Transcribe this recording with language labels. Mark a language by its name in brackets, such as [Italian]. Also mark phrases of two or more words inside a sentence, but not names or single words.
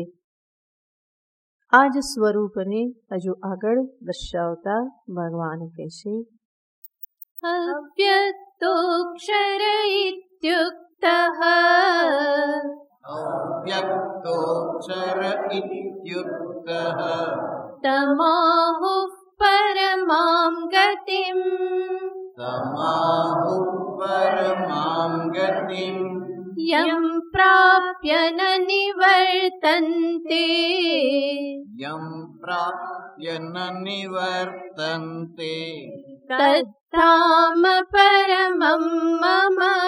[Gujarati] આ જ સ્વરૂપને હજુ આગળ દર્શાવતા ભગવાન કહે છે [Sanskrit] અવ્યક્તોક્ષર ઇત્યુક્તઃ અવ્યક્તોક્ષર ઇત્યુક્તઃ તમાહુઃ પરમાં गतिम् तमाहुः परमां गतिम् यं प्राप्य न निवर्तन्ते यं प्राप्य न निवर्तन्ते तद्धाम परमं मम